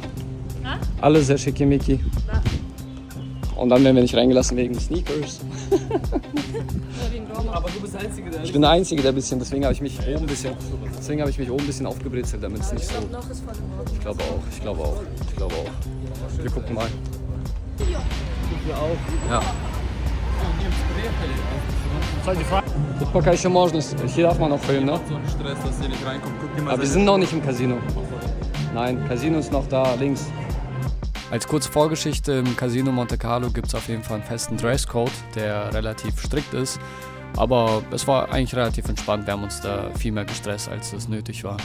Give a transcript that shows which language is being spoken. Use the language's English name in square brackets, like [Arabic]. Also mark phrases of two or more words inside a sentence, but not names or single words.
[German] Alle sehr schickimicki. Und dann werden wir nicht reingelassen wegen Sneakers. Aber du bist der Einzige, der... Ich bin der Einzige, der ein bisschen, deswegen habe ich mich oben ein bisschen aufgebrezelt, damit es nicht so... Ich glaube auch. Wir gucken mal. Ja. [Russian] Тут пока еще можно, [German] hier darf man noch filmen, ne? Stress, dass ihr nicht reinkommt. Guck dir mal Aber wir sind noch nicht im Casino. Nein, Casino ist noch da, links. Als kurze Vorgeschichte, im Casino Monte Carlo gibt es auf jeden Fall einen festen Dresscode, der relativ strikt ist. Aber es war eigentlich relativ entspannt, wir haben uns da viel mehr gestresst, als es nötig war.